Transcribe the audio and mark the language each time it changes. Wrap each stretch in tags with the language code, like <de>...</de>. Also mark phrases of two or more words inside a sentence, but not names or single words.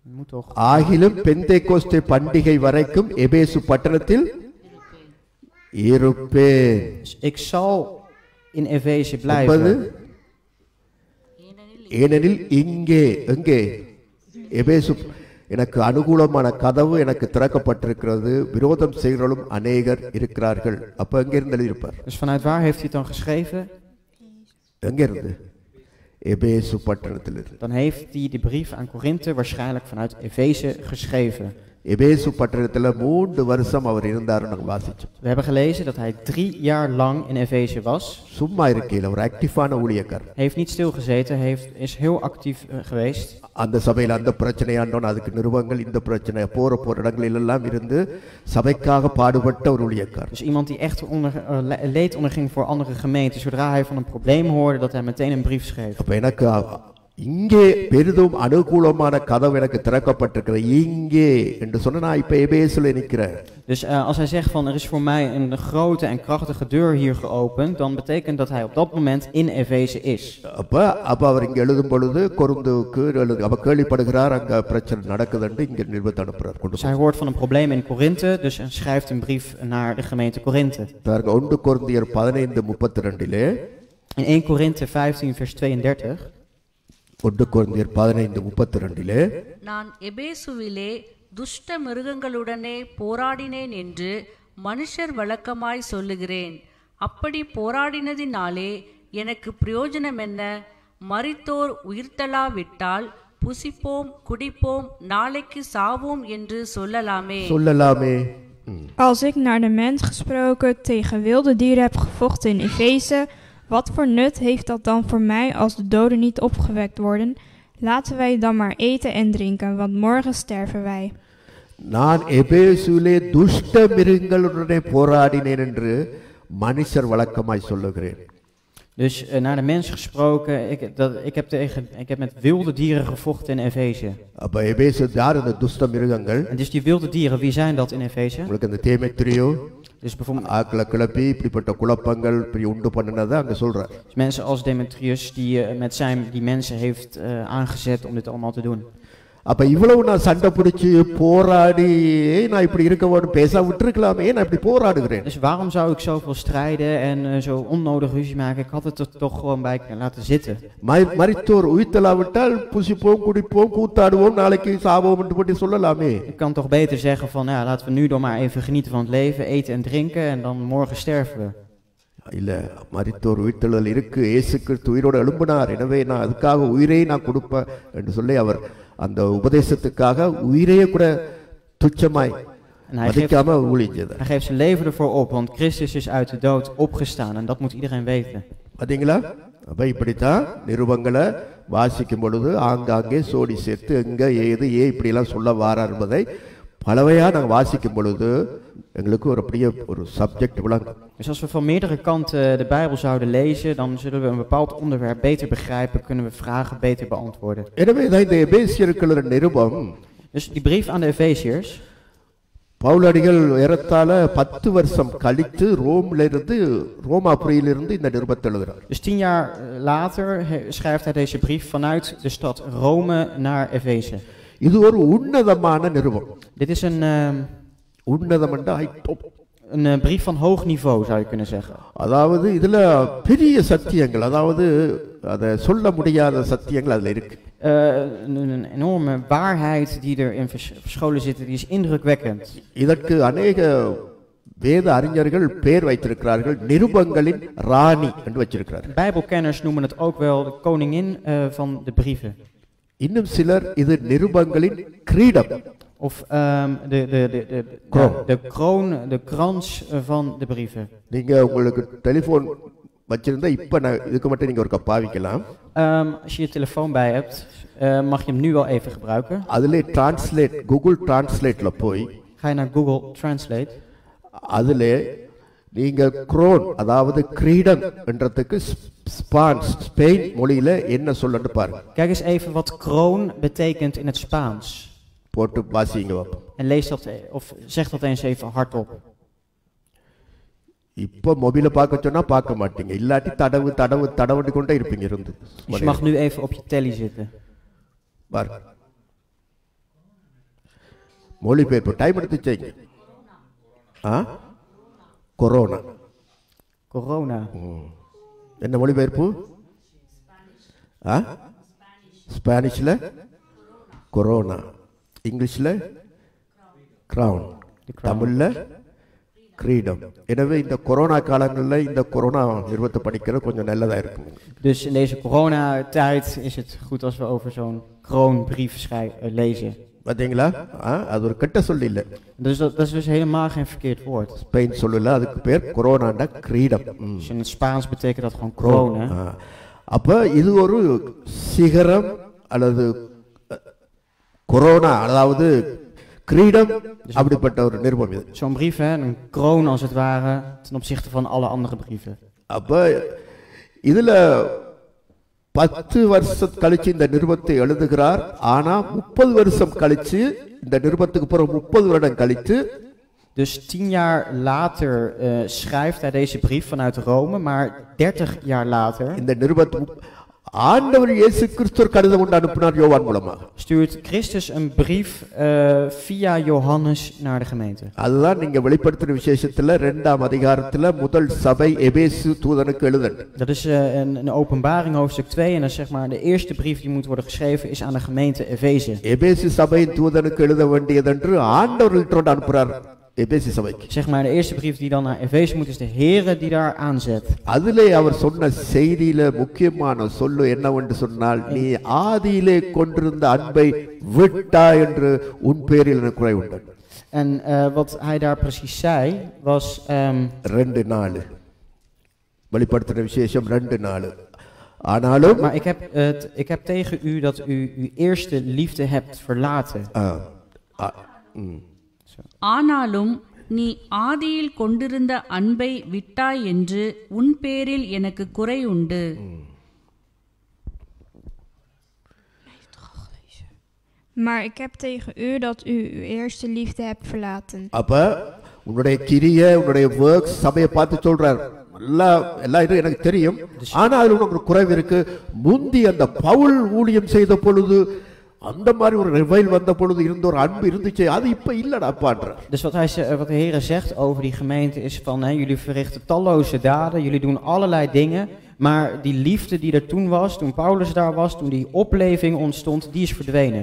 <nl>Moet toch.</nl> <ta>ஆகிலும் பெந்தேகோஸ்தே பண்டிகை வரைக்கும் எபேசு பட்டணத்தில் இருப்பேன்.</ta> <nl>Dus ik zal in Efeze</nl> <ta>முப்பது.</ta> <nl>blijven.</nl> <ta>ஏனெனில் இங்கே எங்கே எபேசு எனக்கு அனுகூலமான கதவு எனக்கு திறக்கப்பட்டிருக்கிறது, விரோதம் செய்கிறவர்களும் அநேகர் இருக்கிறார்கள். அப்ப எங்க இருந்து எழுதியிருப்பார்?</ta> <nl>Dus vanuit waar heeft hij het dan geschreven?</nl> <ta>எங்க இருந்து? எபேசு பட்டணத்திலிருந்து.</ta> <nl>Dan heeft hij de brief aan Korinthe waarschijnlijk vanuit Efeze geschreven.</nl> <ta>எபேசு பட்டணத்துல 3 வருஷம் அவர் இருந்தார். நாங்கள் வாசிச்சோம்.</ta> <nl>We hebben gelezen dat hij 3 jaar lang in Efeze was.</nl> <ta>சும்மா இருக்கையில் ஒரு ஆக்டிவான ஊழியக்காரர்.</ta> <nl>Hij heeft niet stilgezeten, is heel actief geweest.</nl> <ta>அந்த சபையில் அந்த பிரச்சனையாண்டோன் அதுக்கு நிருபங்கள், இந்த பிரச்சனை போற இடங்களில் எல்லாம் இருந்து சபைக்காக பாடுபட்ட ஒரு ஊழியக்காரர்.</ta> <nl>Dus iemand die echt leed onderging voor andere gemeenten. Zodra hij van een probleem hoorde, dat hij meteen een brief schreef.</nl> <ta>அப்ப எனக்கு இங்கே பெரிதும் அனுகூலமான கதவு எனக்கு திறக்கப்பட்டிருக்கிறது இங்கே என்று சொன்னா நான் இப்ப எபேசுல நிக்கிறேன்.</ta> <nl>Dus als hij zegt van er is voor mij een grote en krachtige deur hier geopend, dan betekent dat hij op dat moment in Efeze is.</nl> <ta>அப்ப அவர் இங்க எழுதும் பொழுது கொரிந்துக்கு அவ கேள்விப்படுகிறார் அங்க பிரச்சனை நடக்குதுன்னு இங்க நிருபத்தை அனுப்புறார்.</ta> <nl>Dus hij hoort van een probleem in Korinthe, dus hij schrijft een brief naar de gemeente Korinthe.</nl> <ta>பாருங்க 1 கொரிந்தியர் 15:32</ta> <nl>In 1 Korinthe 15 vers 32.</nl> <ta>1 கொரிந்தியர் 15:32 நான் எபேசுவிலே துஷ்ட மிருகங்களுடனே போராடினேன் என்று மனுஷர் வழக்கமாய் சொல்லுகிறேன். அப்படி போராடினதினாலே எனக்கு பிரயோஜனம் என்ன? மரித்தோர் உயிர்த்தலாவிட்டால் புசிப்போம் குடிப்போம் நாளைக்கு சாவோம் என்று சொல்லலாமே.</ta> <nl>Als ik naar de mens gesproken tegen wilde dieren heb gevochten in Efeze, wat voor nut heeft dat dan voor mij als de doden niet opgewekt worden? Laten wij dan maar eten en drinken, want morgen sterven wij.</nl> <ta>நான் எபேசுவிலே துஷ்ட மிருகங்களுடனே போராடினேன் என்று மனுஷர் வழக்கமாய் சொல்லுகிறேன்.</ta> <nl>Dus naar de mens gesproken, ik heb met wilde dieren gevochten in Efeze.</nl> <ta>அப்ப எபேசு யார் இந்த துஷ்ட மிருகங்கள்?</ta> <nl>En dus die wilde dieren, wie zijn dat in Efeze?</nl> <ta>உங்களுக்கு இந்த தேமேத்ரியோ</ta> <nl>Dus bijvoorbeeld</nl> <ta>ஆக்களை கிளப்பி இப்படிப்பட்ட குழப்பங்கள் இப்படி உண்டு பண்ணனதை அங்க சொல்றார்.</ta> <nl>dus mensen als Demetrius die mensen heeft aangezet om dit allemaal te doen.</nl> <ta>அப்ப இவ்வளவு நான் சண்டை பிடிச்சு போராடி நான் இப்படி இருக்க வேண்டும் பேச விட்டுருக்கலாமே, நான் இப்படி போராடுகிறேன்.</ta> <nl>Dus waarom zou ik zoveel strijden en zo onnodig ruzie maken? Ik had het er toch gewoon bij laten zitten.</nl> <ta>மரித்தோர் உயிர்த்தலாவிட்டால் புசிப்போம் குடிப்போம் கூத்தாடுவோம் நாளைக்கு சாவோம் என்று போட்டு சொல்லலாமே.</ta> <nl>Ik kan toch beter zeggen van ja, laten we nu dan maar even genieten van het leven, eten en drinken en dan morgen sterven we.</nl> <ta>இல்ல, மரித்தோர் உயிர்த்தெழுதல் இருக்கு, இயேசு கிறிஸ்து உயிரோடு எழும்பினார், எனவே நான் அதுக்காக உயிரை நான் கொடுப்பேன் என்று சொல்லி அவர் அந்த உபதேசத்துக்காக உயிரையே கூட துச்சமாய் மதிக்காம ஊழியம் செய்தார்.</ta> <nl>Hij geeft zijn leven ervoor op, want Christus is uit de dood opgestaan en dat moet iedereen weten.</nl> <ta>பாத்தீங்களா? அப்ப இப்படித்தான் நிருபங்களை வாசிக்கும் பொழுது ஆங்காங்கே சோடி சேர்த்து எங்க ஏது இப்படி எல்லாம் சொல்ல வாரார் என்பதை பலவையா நாங்கள் வாசிக்கும் பொழுது எங்களுக்கு ஒரு அப்படியே ஒரு சப்ஜெக்ட் விளங்கும்.</ta> <nl>Dus als we van meerdere kanten de Bijbel zouden lezen, dan zullen we een bepaald onderwerp beter begrijpen, kunnen we vragen beter beantwoorden.</nl> <ta>எனவே தான் இந்த எபேசியருக்குள்ள நிருபம்.</ta> <nl>Dus die brief aan de Efeziërs.</nl> <ta>பவுலடிகள் ஏறத்தாழ 10 வருஷம் கழித்து ரோமாபுரியிலிருந்து இந்த நிருபத்தை எழுதுறார்.</ta> <nl>Dus 10 jaar later schrijft hij deze brief vanuit de stad Rome naar Efeze.</nl> <ta>இது ஒரு உன்னதமான நிருபம்.</ta> <nl>Dit is een brief van hoog niveau, zou je kunnen zeggen.</nl> <ta>அதாவது இதுல பெரிய சத்தியங்கள், அதாவது அதை சொல்ல முடியாத சத்தியங்கள் அதுல இருக்கு.</ta> <nl>Een enorme waarheid die erin verscholen zit, die is indrukwekkend.</nl> <ta>இதற்கு அநேக வேத அறிஞர்கள் பெயர் வைத்திருக்கிறார்கள், நிருபங்களின் ராணி என்று வச்சிருக்கிறார்கள்.</ta> <nl>Bijbelkenners noemen het ook wel de koningin van de brieven.</nl> <ta>இன்னும் சிலர் இது நிருபங்களின் கிரீடம்.</ta> <nl>Of de kroon, de krans van de brieven.</nl> <ta>நீங்க உங்களுக்கு டெலிபோன் வச்சிருந்தா இப்ப இதுக்கு மட்டும் நீங்க ஒரு பாவிக்கலாம்.</ta> <nl>Als je je telefoon bij hebt, mag je hem nu wel even gebruiken.</nl> <ta>அதிலே translate, Google Translateல போய்</ta> <nl>Ga je naar Google Translate.</nl> <ta>அதிலே நீங்க குரோன், அதாவது கிரீடம் என்றதுக்கு ஸ்பெயின் மொழியில என்ன சொல்லுன்னு பாருங்க.</ta> <nl>Kijk eens even wat kroon betekent in het Spaans.</nl> <ta>போட்டு வாசிங்க பாப்போம்.</ta> <nl>En lees dat of zeg dat eens even hardop.</nl> <ta>இப்போ மொபைல பார்க்க சொன்னா பார்க்க மாட்டீங்க, இல்லாட்டி தடவு கொண்டே இருப்பீங்க இருந்து.</ta> <nl>Dus je mag nu even op je telly zitten.</nl> <ta>பாருங்க. மொழிபெயர்ப்பு டைம் எடுத்து செய்யுங்க. கொரோனா.</ta> <nl>Corona.</nl> <ta>என்ன மொழிபெயர்ப்பு? ஸ்பானிஷ்ல கொரோனா, இங்கிலீஷ்ல கிரவுன், தமிழ்ல கிரீடம். எனவே இந்த கொரோனா காலங்களில் இந்த கொரோனா நிறுவத்தை படிக்கிறது கொஞ்சம் நல்லதா இருக்கும்.</ta> <nl>Dus in deze coronatijd is het goed als we over zo'n kroonbrief lezen.</nl> <ta>பார்த்தீங்களா? அது ஒரு கெட்ட சொல்லி இல்லை.</ta> <nl>Dus dat is dus helemaal geen verkeerd woord.</nl> <ta>ஸ்பெயின் சொல்லல, அதுக்கு பேர் கொரோனாண்டா கிரீடம்.</ta> <nl>Dus in het Spaans betekent dat gewoon kroon.</nl> <ta>அப்ப இது ஒரு சிகரம் அல்லது கொரோனா, அதாவது கிரீடம், அப்படிப்பட்ட ஒரு நிருபம் இது.</ta> <nl>Zo'n brief, hè, een kroon als het ware, ten opzichte van alle andere brieven.</nl> <ta>அப்ப இதுல 10 வருஷம் கழிச்சு இந்த நிருபத்தை எழுதுகிறார். ஆனா 30 வருஷம் கழிச்சு, இந்த நிருபத்துக்கு பிறகு 30 வருடம் கழிச்சு,</ta> <nl>Dus 10 jaar later schrijft hij deze brief vanuit Rome, maar 30 jaar later</nl> <ta>இந்த நிருபத்து ஆண்டவர் இயேசு கிறிஸ்து கடிதம் கொண்டு அனுப்பினார் யோவான் மூலமாக.</ta> <nl>stuurt Christus een brief via Johannes naar de gemeente.</nl> <ta>அதுதான் நீங்க வெளிப்படுத்தின விசேஷத்துல 2ஆம் அதிகாரத்துல முதல் சபை எபேசு தூதனுக்கு எழுதணும்.</ta> <nl>Dat is een openbaring hoofdstuk 2 en dat is zeg maar de eerste brief die moet worden geschreven is aan de gemeente Efeze.</nl> <ta>எபேசு சபையின் தூதனுக்கு எழுத வேண்டியதென்று ஆண்டவர் அனுப்புறார் எபேசு சபைக்கு.</ta> <nl>Zeg maar de eerste brief die dan naar Efeze moet is de Here die daar aanzet.</nl> <ta>அதிலே அவர் சொன்ன செய்தியில முக்கியமான சொல்லு என்னவென்று சொன்னால், நீ ஆதியிலே கொண்டிருந்த அன்பை விட்டாய் என்று உன் பேரில் எனக்கு குறை உண்டு.</ta> <nl>En wat hij daar precies zei was</nl> <ta>2:4 வெளிப்படுத்தின விசேஷம் 2:4. ஆனாலும்</ta> <nl>maar ik heb tegen u dat u uw eerste liefde hebt verlaten.</nl> <ta>ஆனாலும் நீ ஆதியில் கொண்டிருந்த அன்பை விட்டாய் என்று உன் பேரில் எனக்கு குறை உண்டு.</ta> <nl>Maar ik heb tegen u dat u uw eerste liefde hebt verlaten.</nl> <ta>அப்ப உன்னுடைய கிரிய, உன்னுடைய வர்க்ஸ் சபையை பார்த்து சொல்றார். எல்லாம் எனக்கு தெரியும், ஆனா அதுல உனக்கு குறைவு இருக்கு. முந்தி அந்த பவுல் ஊழியம் செய்த பொழுது அந்த மாதிரி ஒரு ரிவைல் வந்த பொழுது இருந்த ஒரு அன்பு இருந்துச்சு, அது இப்ப இல்லடாப்பான்ற.</ta> <nl>Dus wat de Heere zegt over die gemeente is van, jullie verrichten talloze daden, jullie doen allerlei dingen, maar die liefde die er toen was, toen Paulus daar was, toen die opleving ontstond, die is verdwenen.</nl>